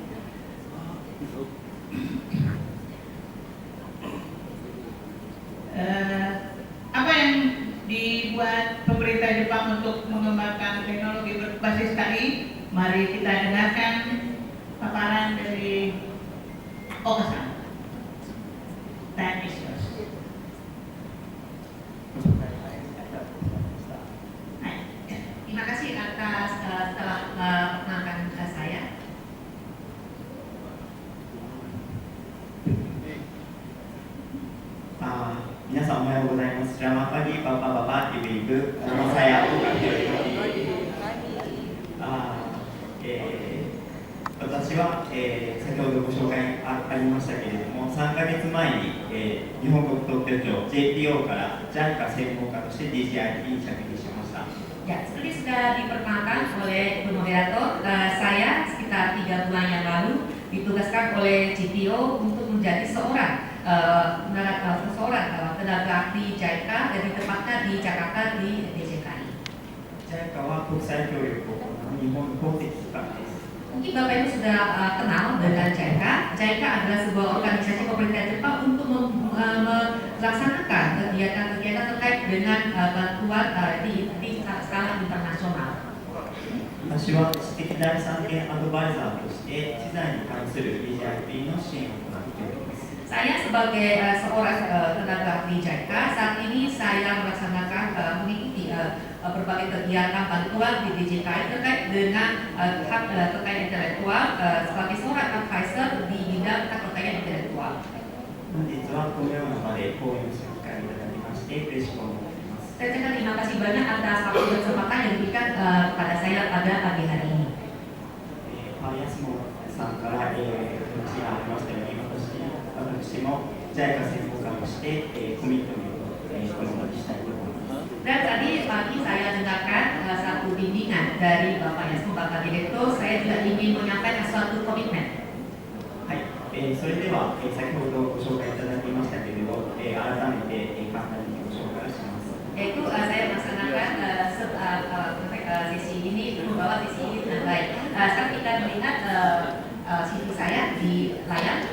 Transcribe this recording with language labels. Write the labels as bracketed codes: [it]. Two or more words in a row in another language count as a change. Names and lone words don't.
[id] Apa yang dibuat pemerintah Jepang untuk mengembangkan teknologi berbasis KI? Mari kita dengarkan paparan dari Oka-san. [en] Time is yours. [id] Terima kasih atas telah mengenalkan saya. [ja] 皆さんおはようございます. [id] Selamat pagi Bapak-bapak, Ibu-ibu. Nama saya Oka Hiroyuki. [ja] 私は、先ほどご紹介ありましたけれども、3ヶ月前に、日本国特許庁 JPO から JICA 専門家として DCIT に着任しました。 [id] Ya, seperti sudah diperkenalkan oleh Ibu Moderator, saya sekitar 3 bulan yang lalu ditugaskan oleh JPO untuk menjadi seorang tenaga ahli JICA dan ditempatkan di Jakarta di DJKI. [ja] JICA は国際協力を行う日本の公的機関です。 [id] Mungkin Bapak Ibu sudah kenal dengan JICA. JICA adalah sebuah organisasi pemerintah Jepang untuk melaksanakan kegiatan-kegiatan terkait dengan bantuan di skala internasional. [ja] 私は知的財産権アドバイザーとして知財に関する DJIP の支援を行っております。 [id] Saya sebagai seorang tenaga ahli JICA, saat ini saya melaksanakan mengikuti berbagai kegiatan bantuan di DJKI terkait dengan hak kekayaan intelektual sebagai seorang advisor di bidang hak kekayaan intelektual. [ja] 本日はこのような場で講演する機会をいただきまして嬉しく思っています。 [id] Saya ucapkan terima kasih banyak atas waktu dan kesempatan yang diberikan kepada saya pada pagi hari ini. [ja] パイアスモさんから、話がありましたように私も JICA 専門家として、コミットメントをこの場にしたいと思います。 [id] Dan tadi pagi saya dengarkan satu bimbingan dari Bapak Yasmo, Bapak Direktur. Saya juga ingin menyampaikan suatu komitmen. [ja] はい、それでは、先ほどご紹介いただきましたけれど、改めて、簡単にご紹介をします。 [id] Yaitu saya melaksanakan sesi ini, membawa sesi ini dengan baik. Sekarang kita melihat CV saya di layar.